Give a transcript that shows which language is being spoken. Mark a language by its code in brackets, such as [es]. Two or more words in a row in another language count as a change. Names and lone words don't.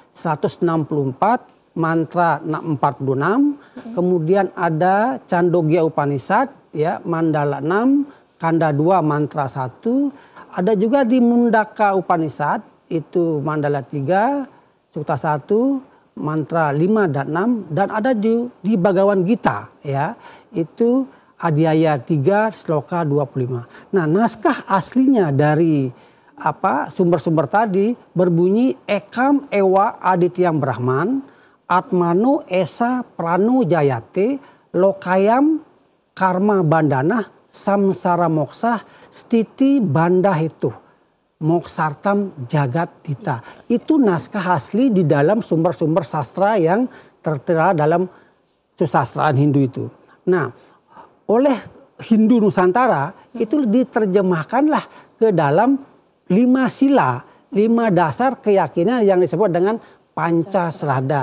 [id] 164, Mantra 46, kemudian ada Chandogya Upanishad, ya, Mandala 6, Kanda 2, Mantra 1, ada juga di Mundaka Upanishad, itu Mandala 3, Sukta 1, Mantra 5 dan 6, dan ada di Bhagavad Gita, ya, itu Adhyaya 3, Sloka 25. Nah, naskah aslinya dari sumber-sumber tadi berbunyi [sa] Ekam Ewa Adityam Brahman, Atmano Esa Prano Jayate, Lokayam Karma Bandana, Samsara Moksa, Stiti Bandahetu, Moksartam Jagat Dita. [id] Itu naskah asli di dalam sumber-sumber sastra yang tertera dalam susastraan Hindu itu. Nah, oleh Hindu Nusantara itu diterjemahkanlah ke dalam 5 sila, 5 dasar keyakinan yang disebut dengan Pancasrada.